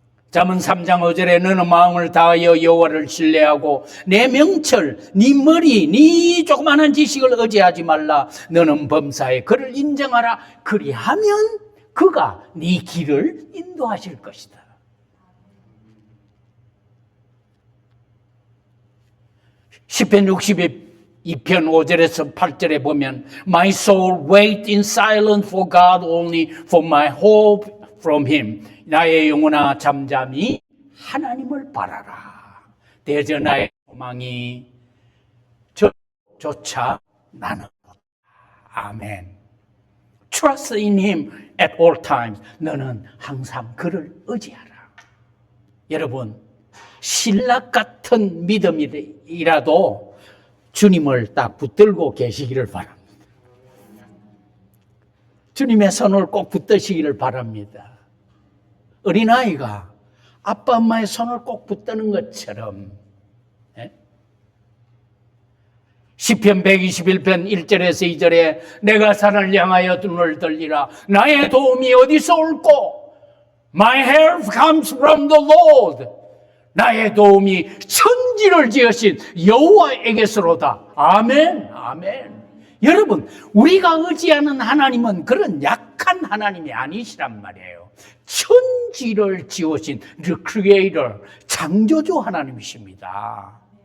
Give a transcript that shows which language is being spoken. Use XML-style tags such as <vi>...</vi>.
<ko>잠언 3장 5절에 너는 마음을 다하여 여호와를 신뢰하고 내 명철, 네 머리, 네 조그마한 지식을 의지하지 말라. 너는 범사에 그를 인정하라. 그리하면 그가 네 길을 인도하실 것이다. 시편 62편 5절에서 8절에 보면</ko> <en>My soul wait in silence for God only, for my hope from Him.</en> <ko>나의 영혼아 잠잠히 하나님을 바라라. 대저 나의 소망이 저조차 나는. 아멘.</ko> <en>Trust in Him at all times.</en> <ko>너는 항상 그를 의지하라. 여러분, 신락 같은 믿음이라도 주님을 딱 붙들고 계시기를 바랍니다. 주님의 손을 꼭 붙드시기를 바랍니다. 어린아이가 아빠 엄마의 손을 꼭 붙드는 것처럼 시편 121편 1절에서 2절에 내가 산을 향하여 눈을 들리라. 나의 도움이 어디서 올꼬?</ko> <en>My help comes from the Lord.</en> <ko>나의 도움이 천지를 지으신 여호와에게서로다. 아멘, 아멘. 여러분, 우리가 의지하는 하나님은 그런 약한 하나님이 아니시란 말이에요. 천지를 지으신</ko> <en>The Creator,</en> <ko>창조주 하나님이십니다.</ko>